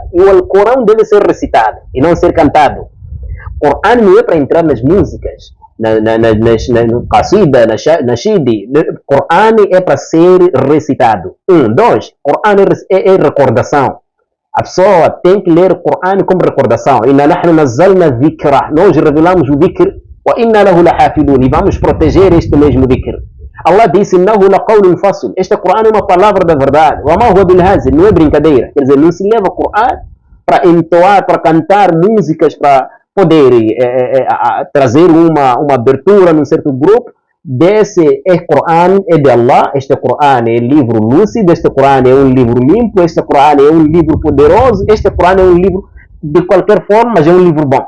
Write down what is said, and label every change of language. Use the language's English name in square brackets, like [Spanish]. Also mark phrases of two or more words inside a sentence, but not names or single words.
[Portuguese] E o Alcorão deve ser recitado e não ser cantado. O Corão não é para entrar nas músicas, no qasida, na shidi. O Corão é para ser recitado. 2. O Corão é recordação. A pessoa tem que ler o Corão como recordação. [Arabic] إنا نحن نزلنا ذكرا. [Portuguese] Nós revelamos o dhikr. [Arabic] و إنا له لحافظون. [Portuguese] E vamos proteger este mesmo dhikr. Allah disse, [Arabic] إنه لقول فصل. [Portuguese] Este Corão é uma palavra da verdade. [Arabic] و ما هو بالهزل. [Portuguese] Não é brincadeira. Quer dizer, não se leva o Corão para entoar, para cantar músicas, para poder trazer uma abertura num certo grupo. Desse Corão é de Allah, este Corão é livro lúcido, este Corão é um livro limpo, este Corão é um livro poderoso, este Corão é um livro de qualquer forma, mas é um livro bom.